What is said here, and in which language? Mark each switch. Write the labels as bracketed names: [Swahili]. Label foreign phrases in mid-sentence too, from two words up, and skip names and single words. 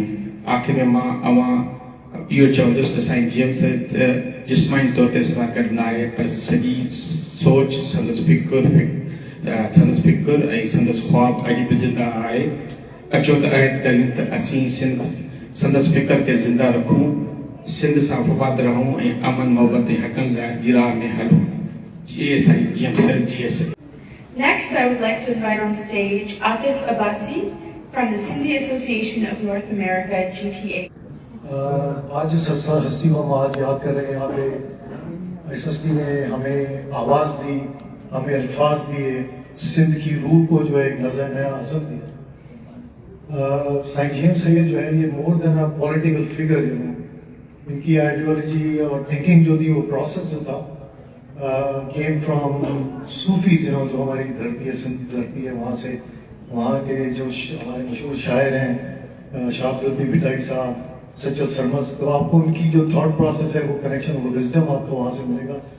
[Sindhi] आख़िर में मां इहो चवंदुसि त साईं जेम्स जिस्मानी तौर ते सां गॾु न आहे, पर सॼी सोच, संदसि फ़िक्र ऐं संदसि ख़्वाब अॼु बि ज़िंदा आहे। अचो त अहद करियूं त असीं संदसि फ़िक्र खे ज़िंदा रखूं, सिंध सां वफ़ाद रहूं ऐं अमन, मोहबत ऐं हक़नि लाइ जी राह में हलूं। जी साईं जेम्स सर, जी सर। [English] Next, I would like to invite on stage Atif Abbasi from the Sindhi Association of North America, GTA. [Urdu] آج اس ہستی کو ہم آج یاد کر رہے ہیں۔ یہاں پے اس ہستی نے ہمیں آواز دی، ہمیں الفاظ دیے، سندھ کی روح کو جو ہے ایک نظر نیا عزم دیا. سائیں جیمس سید جو ہے یہ [English] more than a political figure, [Urdu] ان کی آئیڈیالوجی اور تھنکنگ جو تھی، وہ پروسیس جو تھا, [English] came from Sufis, [Urdu] جو ہماری دھرتی ہے، سندھ دھرتی ہے، وہاں سے، وہاں کے جو ہمارے مشہور شاعر ہیں شاہ عبدل بٹائی صاحب، سچل سرمس، تو آپ کو ان کی جو [English] thought process [Urdu] ہے، وہ کنکشن، وہ وزڈم آپ کو وہاں سے ملے گا.